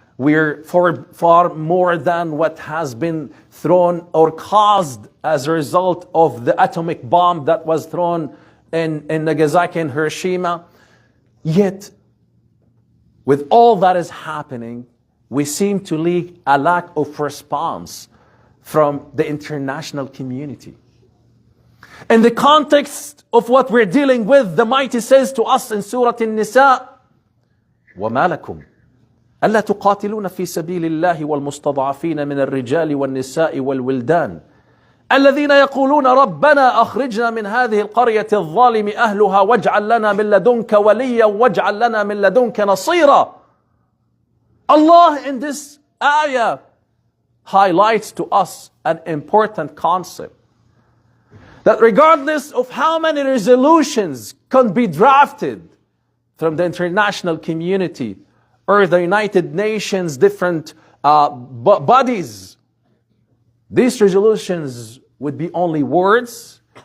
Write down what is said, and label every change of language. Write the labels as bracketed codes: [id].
[en] We're far more than what has been thrown or caused as a result of the atomic bomb that was thrown in Nagasaki and Hiroshima. Yet, with all that is happening, we seem to leak a lack of response from the international community. In the context of what we're dealing with, the Mighty says to us in Surah An-Nisa, [ar] وَمَا لَكُمْ أَلَّا تُقَاتِلُونَ فِي سَبِيلِ اللَّهِ وَالْمُسْتَضْعَفِينَ مِنَ الرِّجَالِ وَالنِّسَاءِ وَالْوِلْدَانِ الذين يقولون ربنا أخرجنا من هذه القرية الظالم أهلها واجعل لنا من لدنك وليا واجعل لنا من لدنك نصيرا. [en] Allah in this ayah highlights to us an important concept, that regardless of how many resolutions can be drafted from the international community or the United Nations different bodies, these resolutions would be only words.